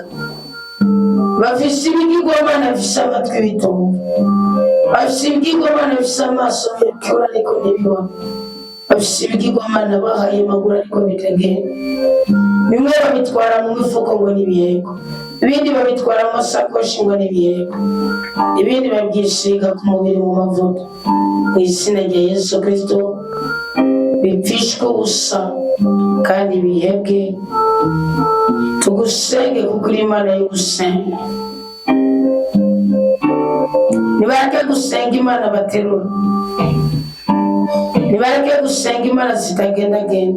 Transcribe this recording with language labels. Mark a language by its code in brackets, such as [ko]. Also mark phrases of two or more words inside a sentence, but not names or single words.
[rn] Bafise ibigirwamana bifise amatwi bitumva. Bafise ibigirwamana bifise amaso yirabura ariko ntibibona. Bafise ibigirwamana bahaye amaguru ariko bitagenda. Bimwe babitwara mu mifuko ngo n'ibiheko, ibindi babitwara mu masakoshi ngo n'ibiheko, ibindi babyisiga ku mubiri mu mavuta. Mu izina rya Yesu Kristo bipfishwe ubusa kandi bihebwe. Tugusenge kuko uri Imana y'ugusenga. Nibareke gusenga Imana baterura, nibareke gusenga Imana zitagendagenda.